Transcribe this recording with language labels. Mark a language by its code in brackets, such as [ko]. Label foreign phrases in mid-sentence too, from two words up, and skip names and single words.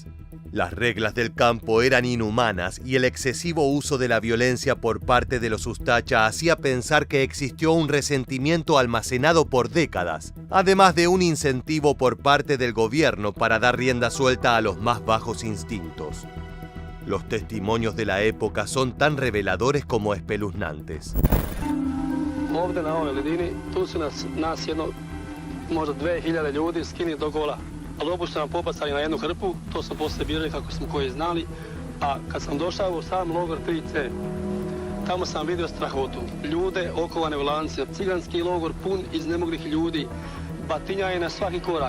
[es] Las reglas del campo eran inhumanas y el excesivo uso de la violencia por parte de los ustacha hacía pensar que existió un resentimiento almacenado por décadas, además de un incentivo por parte del gobierno para dar rienda suelta a los más bajos instintos. Los testimonios de la época son tan reveladores como espeluznantes. [hr] Ovdje na ovoj ledini, tu su nas jedno, možda 2000 ljudi skini do gola. Ali obuć su nam popasali na jednu hrpu, to smo poslije birali kako smo koji znali. A kad sam došao u sam logor 3C, tamo sam vidio strahotu. Ljude okovane u lancima, ciganski logor pun iznemoglih ljudi, batinjaje na svaki korak.